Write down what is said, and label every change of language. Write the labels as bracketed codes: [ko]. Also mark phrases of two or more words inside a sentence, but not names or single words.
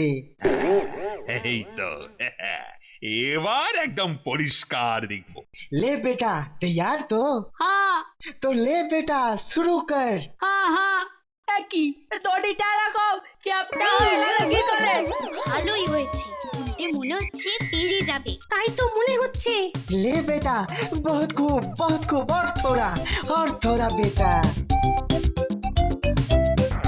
[bn] এই তো, এবার একদম পরিষ্কার দেখবো। [hi] ले बेटा, तैयार तो? हाँ तो ले बेटा, शुरू कर। हाँ हाँ, [bn] কি দড়িটা এরকম চ্যাপটা হয়ে গেল কি করে? ভালোই হয়েছে, উল্টে মনে হচ্ছে পেরে যাবে। তাই তো মনে হচ্ছে। [hi] ले बेटा, बहुत खूब, और थोड़ा बेटा।